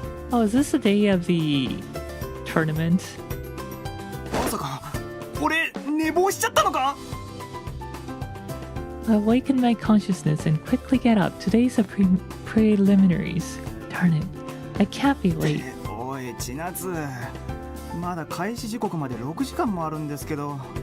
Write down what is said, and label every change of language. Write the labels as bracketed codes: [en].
[en] Oh, is this the day of the tournament? [ja] まさか俺寝坊しちゃったのか。 [en] I awaken my consciousness and quickly get up. Today's the preliminaries. Darn it. I can't be late. [ja] おい千夏、まだ開始時刻まで6時間もあるんですけど。